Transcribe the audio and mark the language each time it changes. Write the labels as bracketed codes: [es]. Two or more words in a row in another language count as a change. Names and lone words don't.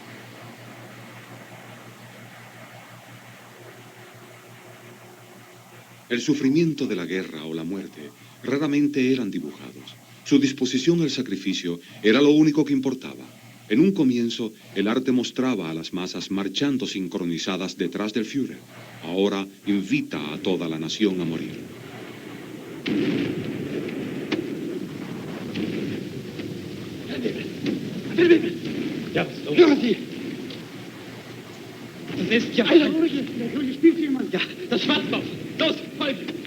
[es] El sufrimiento de la guerra o la muerte raramente eran dibujados. Su disposición al sacrificio era lo único que importaba. En un comienzo, el arte mostraba a las masas marchando sincronizadas detrás del Führer. Ahora invita a toda la nación a morir. [de] Ja, was los? Hören Sie! Das ist ja... Alter, ruhig! Ruhig, spielt jemand! Ja, das Schwarzbauch! Los, folgen!